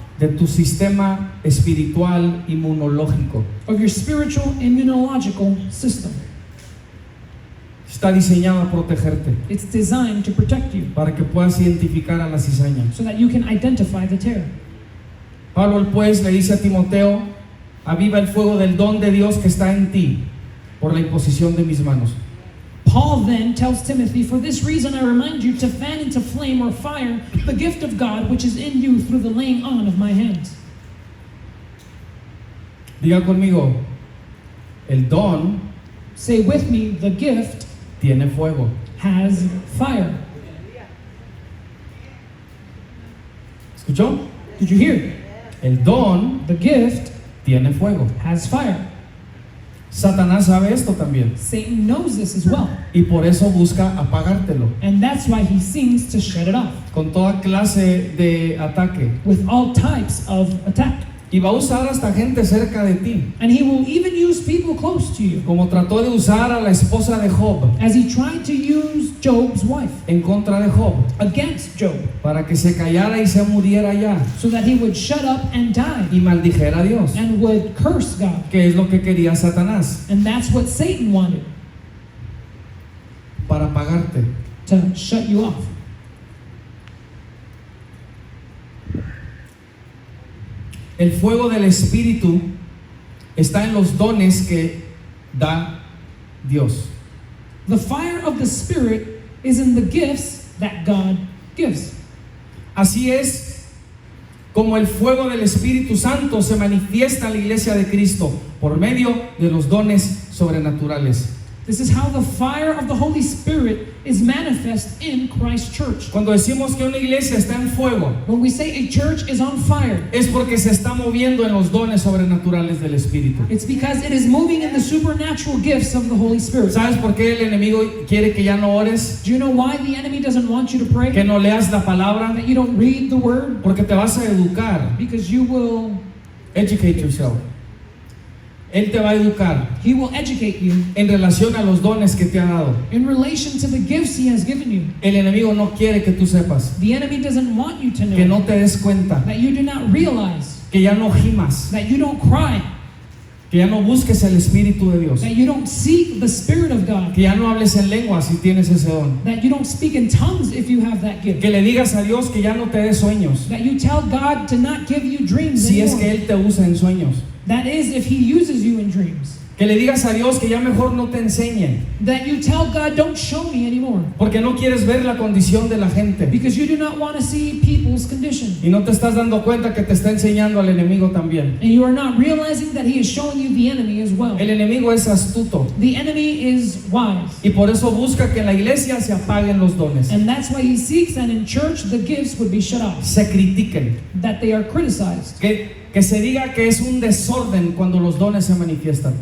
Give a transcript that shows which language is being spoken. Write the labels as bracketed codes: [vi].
[es] de tu sistema espiritual inmunológico. [en] of your spiritual immunological system. [es] Está diseñado a protegerte [en] It's designed to protect you [es] para que puedas identificar a la cizaña. [en] so that you can identify the tear. [es] Pablo pues le dice a Timoteo, aviva el fuego del don de Dios que está en ti por la imposición de mis manos. [en] Paul then tells Timothy, for this reason I remind you to fan into flame or fire the gift of God which is in you through the laying on of my hands. [es] Diga conmigo, el don [en] Say with me, the gift [es] tiene fuego. [en] has fire. [es] ¿Escuchó? [en] Did you hear? [es] El don [en] The gift [es] tiene fuego. [en] has fire. [es] Satanás sabe esto también [en] Satan knows this as well. [es] y por eso busca apagártelo [en] And that's why he seems to shut it off [es] con toda clase de ataque. [en] with all types of attack. [es] Y va a usar hasta gente cerca de ti, [en] And he will even use people close to you, [es] como trató de usar a la esposa de Job [en] as he tried to use Job's wife [es] en contra de Job, [en] against Job, [es] para que se callara y se muriera ya [en] so that he would shut up and die [es] y maldijera a Dios, [en] and would curse God. [es] que es lo que quería Satanás, [en] And that's what Satan wanted, [es] para pagarte. [en] to shut you off. [es] El fuego del Espíritu está en los dones que da Dios. [en] The fire of the Spirit is in the gifts that God gives. [es] Así es como el fuego del Espíritu Santo se manifiesta en la iglesia de Cristo por medio de los dones sobrenaturales. [en] This is how the fire of the Holy Spirit is manifest in Christ's church. [es] Cuando decimos que una iglesia está en fuego, [en] When we say a church is on fire, [es] es porque se está moviendo en los dones sobrenaturales del Espíritu. [en] it's because it is moving in the supernatural gifts of the Holy Spirit. [es] ¿Sabes por qué el enemigo quiere que ya no ores? [en] Do you know why the enemy doesn't want you to pray? [es] Que no leas la palabra, [en] That you don't read the word? [es] porque te vas a educar. [en] Because you will, Educate yourself. [es] Él te va a educar [en] he will educate you [es] en relación a los dones que te ha dado. [en] in relation to the gifts he has given you. [es] El enemigo no quiere que tú sepas, [en] The enemy doesn't want you to know, [es] que no te des cuenta, [en] that you do not realize, [es] que ya no gimas, [en] that you don't cry, [es] que ya no busques el Espíritu de Dios, [en] that you don't seek the Spirit of God, [es] que ya no hables en lenguas si tienes ese don, [en] that you don't speak in tongues if you have that gift, [es] que le digas a Dios que ya no te dé sueños, [en] that you tell God to not give you dreams [es] si es que [en] anymore. [es] Él te usa en sueños, [en] That is, if he uses you in dreams. [es] que le digas a Dios que ya mejor no te enseñe, [en] That you tell God, don't show me anymore, [es] porque no quieres ver la condición de la gente [en] because you do not want to see people's condition. [es] y no te estás dando cuenta que te está enseñando al enemigo también. [en] And you are not realizing that he is showing you the enemy as well. [es] El enemigo es astuto [en] The enemy is wise. [es] y por eso busca que en la iglesia se apaguen los dones, [en] And that's why he seeks that in church the gifts would be shut off, [es] se critiquen, [en] that they are criticized, [es] que se diga que es un desorden cuando los dones se manifiestan.